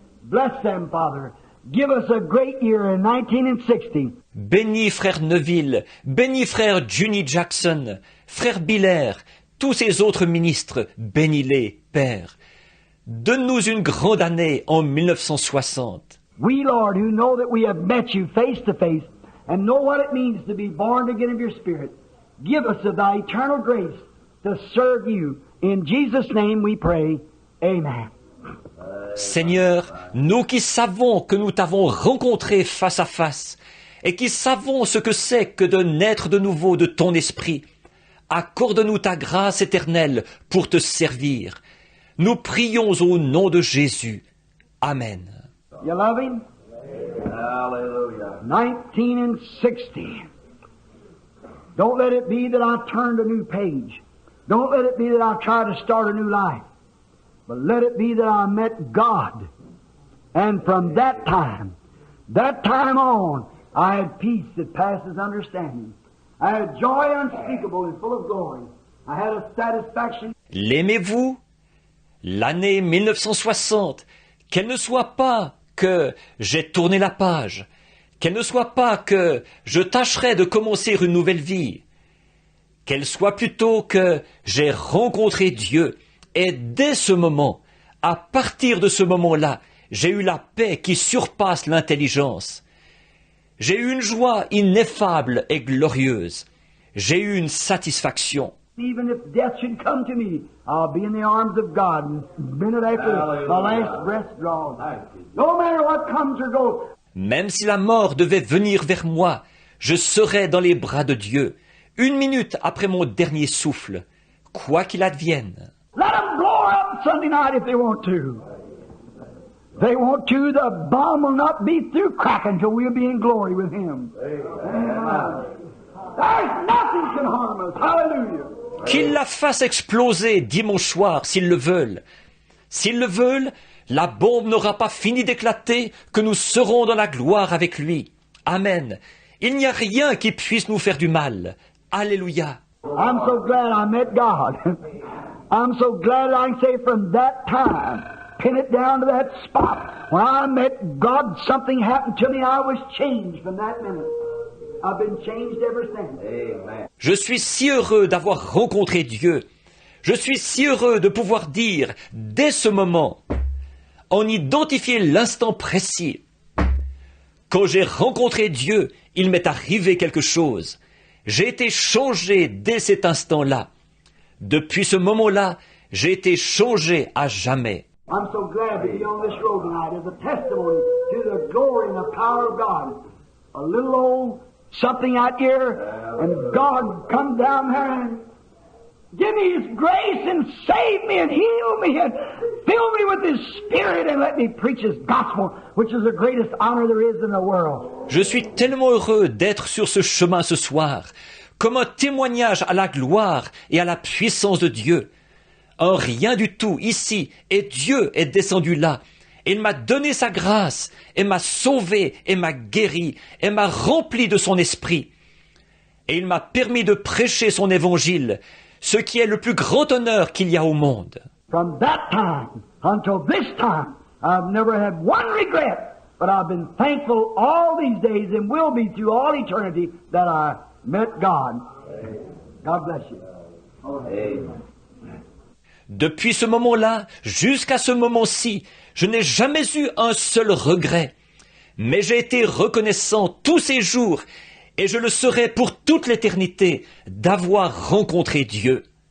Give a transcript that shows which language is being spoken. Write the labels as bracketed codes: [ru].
[en] Bless them, Father. Give us a great year in 1960. [fr] Bénis Frère Neville, bénis Frère Junie Jackson, Frère Biller, tous ces autres ministres, bénis-les, Père. Donne-nous une grande année en 1960. [en] We, Lord, who know that we have met You face to face and know what it means to be born again of Your Spirit, give us of Thy eternal grace to serve You. In Jesus' name we pray. Amen. [fr] Seigneur, nous qui savons que nous t'avons rencontré face à face et qui savons ce que c'est que de naître de nouveau de Ton esprit, accorde-nous Ta grâce éternelle pour Te servir. Nous prions au nom de Jésus. Amen. [en] You love Him? Hallelujah. 1960. Don't let it be that I turned a new page. Don't let it be that I try to start a new life. But let it be that I met God. And from that time on, I had peace that passes understanding. I had joy unspeakable and full of glory. I had a satisfaction. [fr] L'aimez-vous? L'année 1960, qu'elle ne soit pas que j'ai tourné la page, qu'elle ne soit pas que je tâcherai de commencer une nouvelle vie, qu'elle soit plutôt que j'ai rencontré Dieu, et dès ce moment, à partir de ce moment-là, j'ai eu la paix qui surpasse l'intelligence. J'ai eu une joie ineffable et glorieuse. J'ai eu une satisfaction. [en] Even if death should come to me, I'll be in the arms of God. And minute after my last breath draws. No matter what comes or goes. [fr] Même si la mort devait venir vers moi, je serais dans les bras de Dieu, 1 minute après mon dernier souffle, quoi qu'il advienne. [en] Let them blow up Sunday night if they want to. If they want to, the bomb will not be through cracking until we'll be in glory with Him. Amen. There's nothing can harm us. Hallelujah. [fr] Qu'ils la fassent exploser dimanche soir, s'ils le veulent. S'ils le veulent, la bombe n'aura pas fini d'éclater que nous serons dans la gloire avec lui. Amen. Il n'y a rien qui puisse nous faire du mal. Alléluia. [en] I'm so glad I met God. I'm so glad I can say from that time, pin it down to that spot. When I met God, something happened to me. I was changed from that minute. I've been changed ever since. Amen. [fr] Je suis si heureux d'avoir rencontré Dieu. Je suis si heureux de pouvoir dire, dès ce moment, en identifier l'instant précis. Quand j'ai rencontré Dieu, il m'est arrivé quelque chose. J'ai été changé dès cet instant-là. Depuis ce moment-là, j'ai été changé à jamais. [en] I'm so glad to be on this road tonight as a testimony to the glory and the power of God. A little old something out here, and God come down there and give me His grace and save me and heal me and fill me with His Spirit and let me preach His gospel, which is the greatest honor there is in the world. [fr] Je suis tellement heureux d'être sur ce chemin ce soir, comme un témoignage à la gloire et à la puissance de Dieu. Un rien du tout ici, et Dieu est descendu là. Il m'a donné sa grâce, et m'a sauvé, et m'a guéri, et m'a rempli de son esprit. Et il m'a permis de prêcher son évangile, ce qui est le plus grand honneur qu'il y a au monde. [en] From that time until this time, I've never had one regret, but I've been thankful all these days and will be through all eternity that I met God. God bless you. Amen. [fr] Depuis ce moment-là, jusqu'à ce moment-ci, je n'ai jamais eu un seul regret. Mais j'ai été reconnaissant tous ces jours, et je le serai pour toute l'éternité, d'avoir rencontré Dieu.